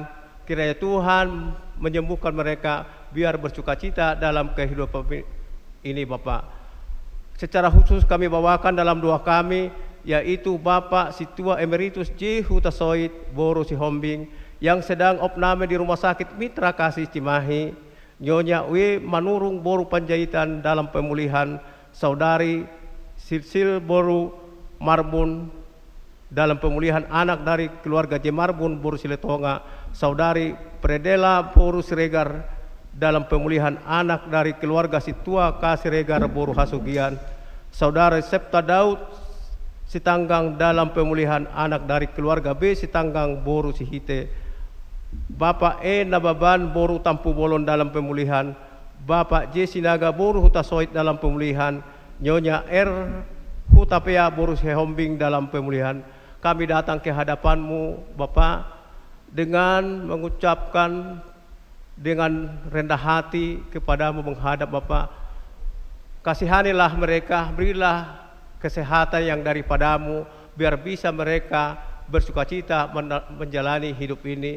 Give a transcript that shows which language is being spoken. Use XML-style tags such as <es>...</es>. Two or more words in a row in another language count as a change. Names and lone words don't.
<id>Kiranya Tuhan menyembuhkan mereka biar bersukacita dalam kehidupan ini, Bapak. Secara khusus kami bawakan dalam doa kami, yaitu Bapak Situa Emeritus J. Hutasoid Boru Sihombing yang sedang opname di Rumah Sakit Mitra Kasih Cimahi, Nyonya W. Manurung Boru Panjaitan dalam pemulihan, Saudari Silsil Boru Marbun dalam pemulihan anak dari keluarga J. Marbun Boru Siletonga, Saudari Predela Boru Siregar dalam pemulihan anak dari keluarga Situa Kasiregar Boru Hasugian, Saudara Septa Daud Sitanggang dalam pemulihan anak dari keluarga B. Sitanggang Boru Sihite, Bapak E. Nababan Boru Tampu Bolon dalam pemulihan, Bapak J. Sinaga Boru Hutasoid dalam pemulihan, Nyonya R. Hutapea Boru Sehombing dalam pemulihan. kami datang ke hadapan-Mu Bapa dengan mengucapkan dengan rendah hati kepada-Mu menghadap Bapa. Kasihanilah mereka, berilah kesehatan yang daripada-Mu, biar bisa mereka bersukacita menjalani hidup ini.</id>